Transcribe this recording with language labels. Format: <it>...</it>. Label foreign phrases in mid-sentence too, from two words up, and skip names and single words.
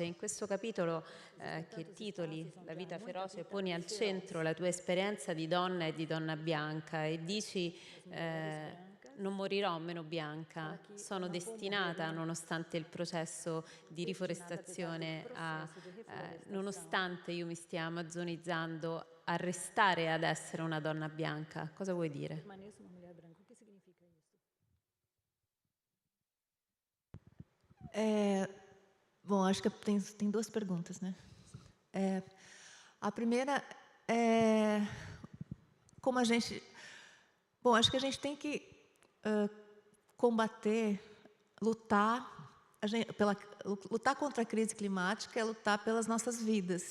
<it>In questo capitolo che titoli La vita feroce poni al centro la tua esperienza di donna e di donna bianca e dici non morirò meno bianca, sono destinata, nonostante il processo di riforestazione, nonostante io mi stia amazzonizzando, a restare ad essere una donna bianca. Cosa vuoi dire?</it> <pt>Bom, acho que tem duas perguntas, né? A primeira é como a gente... Bom, acho que a gente tem que combater, lutar contra a crise climática é lutar pelas nossas vidas.</pt>